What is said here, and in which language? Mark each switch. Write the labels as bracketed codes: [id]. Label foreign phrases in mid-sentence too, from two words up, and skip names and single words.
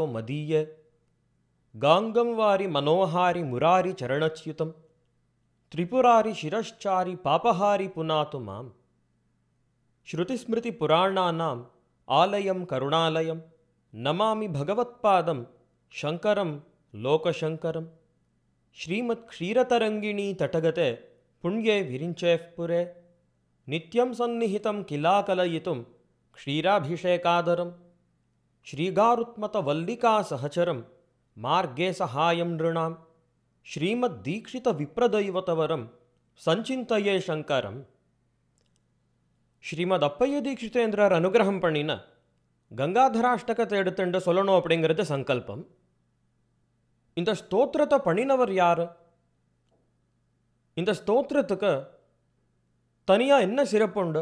[sa] मदीये गांगं वारि मनोहारि मुरारि चरणच्युतं त्रिपुरारि शिरश्चारि पापहारि पुनातु माम् श्रुतिस्मृतिपुराणानाम् आलयं करुणालयं नमामि भगवत्पादं शङ्करं लोकशङ्करं श्रीमत्क्षीरतरङ्गिणी तटगते पुण्ये विरिञ्चेः पुरे नित्यं सन्निहितं किलाकलयितुं क्षीराभिषेकादरं श्रीगारुत्मतवल्लिकासहचरं मार्गे सहायं नृणां श्रीमद्दीक्षितविप्रदैवतवरं संचिन्तये शङ्करम् [ta] ஸ்ரீமத் தீட்சிதேந்திரர் அனுகிரகம் பண்ணின கங்காதராஷ்டகத்தை எடுத்துட்டு சொல்லணும் அப்படிங்கிறது சங்கல்பம். இந்த ஸ்தோத்திரத்தை பண்ணினவர் யார்? இந்த ஸ்தோத்திரத்துக்கு தனியாக என்ன சிறப்புண்டு?